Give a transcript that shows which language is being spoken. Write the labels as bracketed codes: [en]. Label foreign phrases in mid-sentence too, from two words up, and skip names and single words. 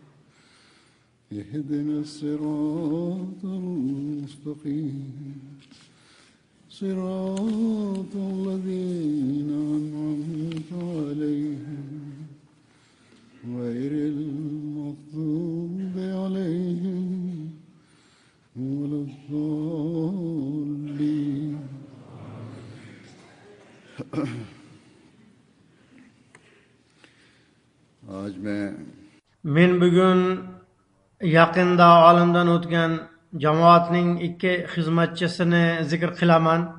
[ar] اهدنا الصراط المستقيم صراط الذين أنعمت عليهم غير المغضوب عليهم ولا الضالين. [uz] Men bugun yaqinda olamdan o'tgan jamoatning ikki xizmatchisini zikr qilaman.